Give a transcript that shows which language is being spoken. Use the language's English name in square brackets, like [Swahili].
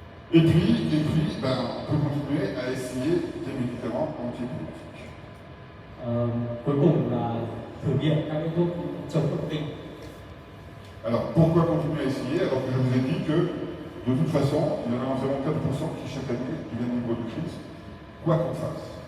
[French] Et puis, on peut continuer à essayer des médicaments antiépileptiques. [Vietnamese] Cuối cùng là thử nghiệm các cái thuốc chống động kinh. [French] Alors, pourquoi continuer à essayer alors que je vous ai dit que, de toute façon, il y en a environ 4% qui chaque année deviennent libres de crise, quoi qu'on fasse.